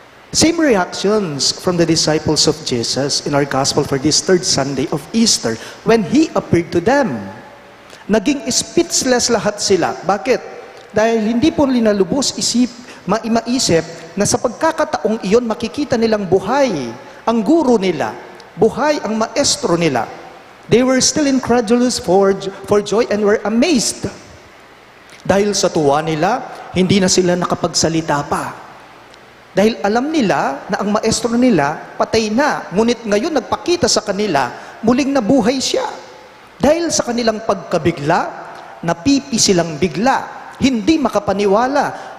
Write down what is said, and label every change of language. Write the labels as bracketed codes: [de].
[en] Same reactions from the disciples of Jesus in our gospel for this third Sunday of Easter when He appeared to them. [tl] Naging speechless lahat sila. Bakit? Dahil hindi po linalubos maisip na sa pagkakataong iyon makikita nilang buhay ang guro nila, buhay ang maestro nila. [en] They were still incredulous for joy and were amazed. [tl] Dahil sa tuwa nila, hindi na sila nakapagsalita pa. Dahil alam nila na ang maestro nila patay na, ngunit ngayon nagpakita sa kanila, muling nabuhay siya. Dahil sa kanilang pagkabigla, napipi silang bigla, hindi makapaniwala.